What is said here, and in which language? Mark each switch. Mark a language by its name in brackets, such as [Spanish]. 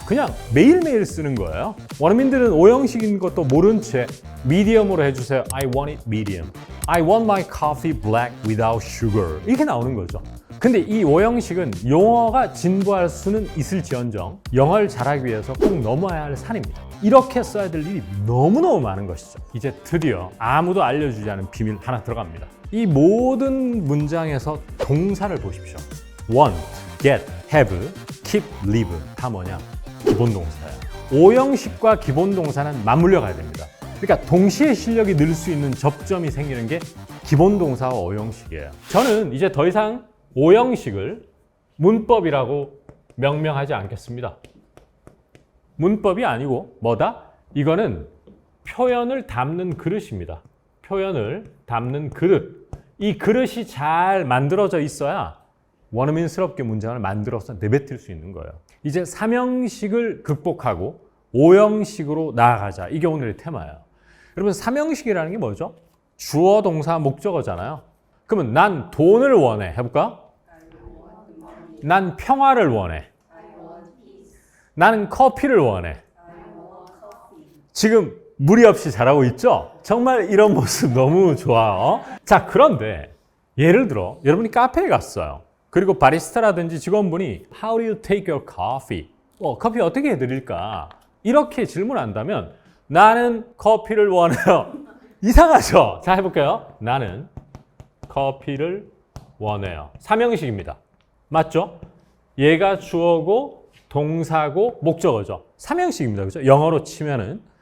[Korean] 그냥 매일매일 쓰는 거예요. 원어민들은 오형식인 것도 모른 채 medium으로 해주세요. [English] I want it medium. I want my coffee black without sugar. [Korean] 이렇게 나오는 거죠. 근데 이 오형식은 용어가 진부할 수는 있을지언정 영어를 잘하기 위해서 꼭 넘어야 할 산입니다. 이렇게 써야 될 일이 너무너무 많은 것이죠. 이제 드디어 아무도 알려주지 않은 비밀 하나 들어갑니다. 이 모든 문장에서 동사를 보십시오. [English] want, get, have, keep, live [Korean] 다 뭐냐? 기본 동사예요. 오형식과 기본 동사는 맞물려 가야 됩니다. 그러니까 동시에 실력이 늘 수 있는 접점이 생기는 게 기본 동사와 오형식이에요. 저는 이제 더 이상 오형식을 문법이라고 명명하지 않겠습니다. 문법이 아니고 뭐다? 이거는 표현을 담는 그릇입니다. 표현을 담는 그릇. 이 그릇이 잘 만들어져 있어야 원어민스럽게 문장을 만들어서 내뱉을 수 있는 거예요. 이제 삼형식을 극복하고 오형식으로 나아가자. 이게 오늘의 테마예요. 여러분, 삼형식이라는 게 뭐죠? 주어, 동사, 목적어잖아요. 그러면 난 돈을 원해. 해볼까? 난 평화를 원해. 나는 커피를 원해. 지금 무리 없이 잘하고 있죠? 정말 이런 모습 너무 좋아요. 자, 그런데 예를 들어 여러분이 카페에 갔어요. 그리고 바리스타라든지 직원분이 [English] How do you take your coffee? [Korean] 커피 어떻게 해드릴까? 이렇게 질문한다면 나는 커피를 원해요. 이상하죠? 자, 해볼게요. 나는 커피를 원해요. 삼형식입니다. 맞죠? 얘가 주어고 동사고 목적어죠. 삼형식입니다. 그렇죠? 영어로 치면은.